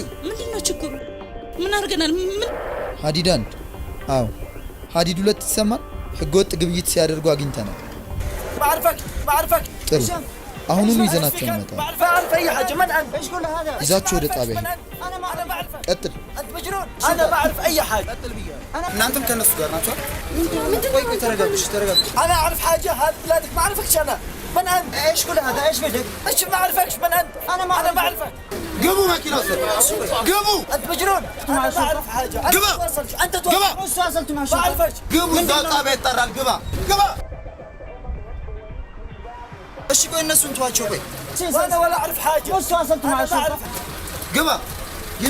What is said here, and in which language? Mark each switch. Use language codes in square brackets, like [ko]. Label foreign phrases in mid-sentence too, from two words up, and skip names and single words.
[am] ምንድነው ችግሩ? ምን አርገናል? ምን ሀዲድ 1 አዎ ሀዲድ 2 ይሰማል። ህገወጥ ግብይት ሲያደርጉ አግኝተናል። [ar] بعرفك [am] ጥሩ፣ አሁኑኑ ይዘናቸው እንመጣለን። ይዛችሁ ወደ ጣቢያ ቀጥል። [ar] انت مجنون انا ما اعرف اي حاجه [am] እናንተም ከነሱ ጋር ናችሁ ቆይ ተረጋጉ [ar] انا اعرف حاجه هذا بلادك ما اعرفكش انا من انت ايش كل هذا ايش بدك ايش ما اعرفكش من انت انا ما اعرفك [am] ግቡ መኪና ውስጥ ግቡ [ar] انت مجنون انا ما اعرف حاجه انت تواصلت مع الشرطه ما اعرفكش [am] ግቡ እዛው ጣቢያ ይጠራል ግባ እሺ ቆይ እነሱን ተዋቸው ቆይ [ar] انا ولا اعرف حاجه تواصلت مع الشرطه [am] ግባ ግቢ